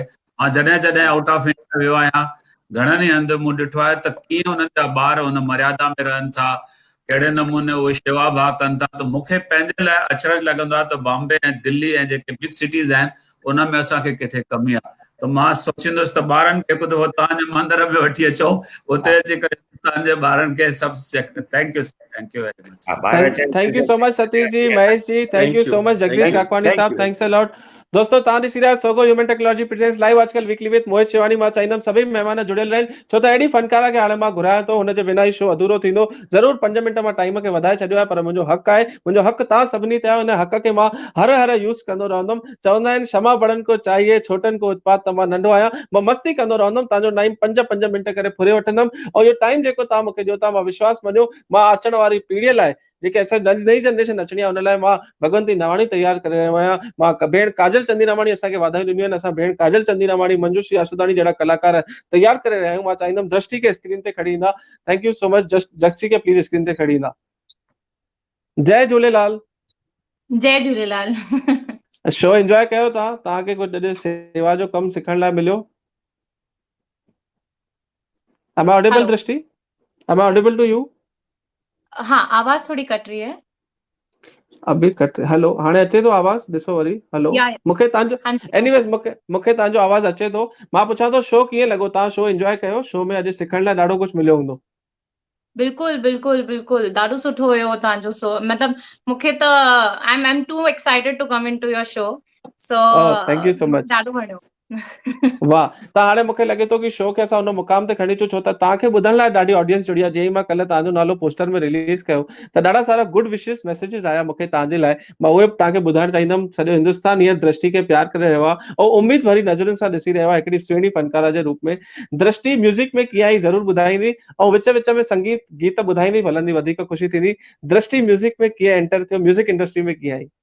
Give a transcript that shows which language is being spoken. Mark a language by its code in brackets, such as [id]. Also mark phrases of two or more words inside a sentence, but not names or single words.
[sd] मां जॾहिं जॾहिं [en] out of India [sd] वियो आहियां, घणनि ई हंधि मूं ॾिठो आहे त कीअं उन्हनि जा ॿार उन मर्यादा में रहनि था, कहिड़े नमूने उहे शेवा भाव कनि था। त मूंखे पंहिंजे लाइ अचरज लॻंदो आहे त बॉम्बे ऐं दिल्ली ऐं जेके [en] big cities [sd] आहिनि उन में असांखे किथे कमी आहे। त मां सोचींदुसि त ॿारनि खे ख़ुदि तव्हांजे मंदर में वठी अचो, उते अची करे तव्हांजे ॿारनि खे सभु [en] thank you very much. Thank you so much Satish ji, Mahesh ji, Thank you so much Jagdish Kakwani sahab, thanks a lot. [sd] दोस्तों तव्हां ॾिसी रहिया सोगो ह्यूमन टेक्नोलॉजी प्रेजेंट्स लाइव आजकल वीकली विद मोहित शिवानी। मां चाहींदुमि सभी महिमान जुड़ियल रहनि, छो त अहिड़ी फनकारा खे हाणे मां घुरायां थो, हुनजे बिना ही शो अधूरो थींदो। ज़रूर 5 मिंट मां टाइम खे वधाए छॾियो आहे, पर मुंहिंजो हक़ आहे, मुंहिंजो हक़ तव्हां सभिनी ते आहे। हुन हक़ खे मां हर यूज़ कंदो रहंदुमि। चवंदा आहिनि [hi] क्षमा बड़नि को चाहिए, छोटनि को उत्पात। [sd] त मां नंढो आहियां, मां मस्ती कंदो रहंदुमि, तव्हांजो टाइम 5 मिंट करे फुरे वठंदुमि। ऐं इहो टाइम जेको तव्हां मूंखे ॾियो था, मां विश्वास मञियो, मां अचण वारी पीढ़ीअ लाइ, जेके असां नई जनरेशन अचणी आहे, हुन लाइ मां भगवंती नवाणी तयार करे रहियो आहियां। मां भेण काजल चंदीरामाणी असांखे वाधायूं ॾिनियूं आहिनि। असां भेण काजल चंदीरामाणी, मंजूश्री आसूदाणी जहिड़ा कलाकार तयार करे रहिया आहियूं। मां चाहींदुमि दृष्टि खे स्क्रीन ते खणी ईंदा। [en] Thank you so much. [sd] दृष्टि खे प्लीज स्क्रीन ते खणी ईंदा। जय झूलेलाल। जय झूलेलाल। शो एंजॉय कयो तव्हांखे कुझु अॼु सेवा जो कमु सिखण लाइ मिलियो? [en] Am I audible, दृष्टि? Am I audible to you? [hi] हाँ, आवाज थोड़ी कट रही है। अभी कट, हेलो, [sd] हाणे अचे थो आवाज? ॾिसो वरी, हेलो, मूंखे तव्हांजो एनीवेज मूंखे तव्हांजो आवाज अचे थो। मां पुछां थो शो कीअं लॻो? तव्हां शो एंजॉय कयो? शो में अॼु सिखण लाइ ॾाढो कुझु मिलियो हूंदो। बिल्कुल बिल्कुल बिल्कुल, ॾाढो सुठो हुयो तव्हांजो शो। मतलब मूंखे त [en] I am too excited to come in to your show. So Thank you so much. [sd] ॾाढो वणियो। वाह, त हाणे मूंखे लॻे थो कि शो खे असां हुन मुक़ाम ते खणी अचूं, छो त तव्हांखे ॿुधण लाइ ॾाढी ऑडियंस जुड़ी आहे। जेई मां कल्ह तव्हांजो नालो पोस्टर में रिलीज़ कयो त ॾाढा सारा [en] good wishes messages [sd] आया मूंखे तव्हांजे लाइ। मां उहे तव्हांखे ॿुधाइण चाहींदुमि। सॼो हिंदुस्तान हींअर दृष्टि खे प्यार करे रहियो आहे ऐं उमेद भरी नज़रुनि सां ॾिसी रहियो आहे हिकिड़ी सुहिणी फनकारा जे रूप में। दृष्टि म्यूज़िक में कीअं आई ज़रूरु ॿुधाईंदी ऐं विच विच में संगीत गीत ॿुधाईंदी हलंदी, वधीक ख़ुशी थींदी। दृष्टि म्यूज़िक में कीअं एंटर थियो, [en] music industry [sd] में कीअं आई?